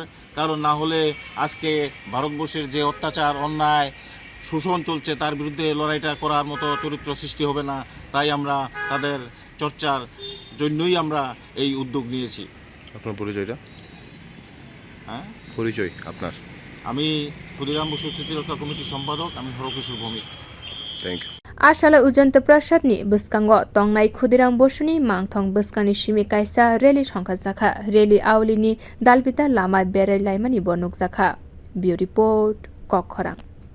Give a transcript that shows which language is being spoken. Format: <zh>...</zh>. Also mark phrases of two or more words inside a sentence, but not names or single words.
<bn>কারণ না হলে আজকে ভারতবর্ষের যে অত্যাচার অন্যায় শোষণ চলছে তার বিরুদ্ধে লড়াইটা করার মতো চরিত্র সৃষ্টি হবে না। তাই আমরা তাদের চর্চার জন্যই আমরা এই উদ্যোগ নিয়েছি। আপনার পরিচয়টা? পরিচয় আপনার? আমি ক্ষুদিরাম বসু স্মৃতিরক্ষা কমিটির সম্পাদক, আমি হরকিশোর ভৌমিক।</bn> <en>thank you.</en> <trp>Asala ujjayanta prasadni bwskang tongnai Khudiram bosuni mangthong bwskangni simi kaisa rally songsajakha rally aulini dalbita lama berai laimani bo nukjakha.</trp> <en>Bureau report kha.pha</en>